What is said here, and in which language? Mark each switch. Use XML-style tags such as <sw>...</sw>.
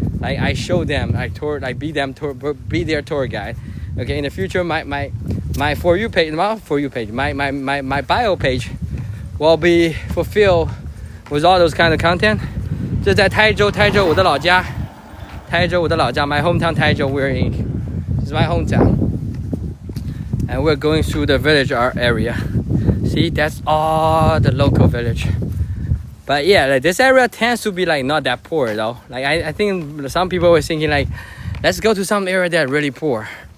<en>Like I show them, I tour, like be their tour guide. Okay, in the future, my for you page, my bio page will be fulfilled with all those kind of content.</en> <zh>这在台州我的老家，</zh> <en>my hometown 台州 we're in. This is my hometown. And we're going through the village area. See, that's all the local village. But yeah, like this area tends to be like not that poor though. Like I think some people were thinking like, let's go to some area that are really poor.</en>